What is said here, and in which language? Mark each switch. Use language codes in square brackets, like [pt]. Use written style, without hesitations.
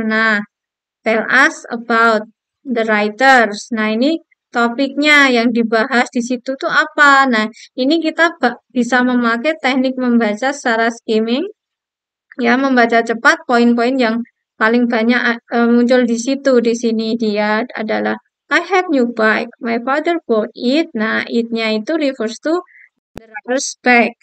[id] Nah, [en] tell us about the writers. [id] Nah, ini topiknya yang dibahas di situ tuh apa? Nah, ini kita bisa memakai teknik membaca secara skimming, ya, membaca cepat poin-poin yang paling banyak muncul di situ. Di sini dia adalah [en] I have new bike. My father bought it. [id] Nah, it-nya itu [en] refers to the writer's bike.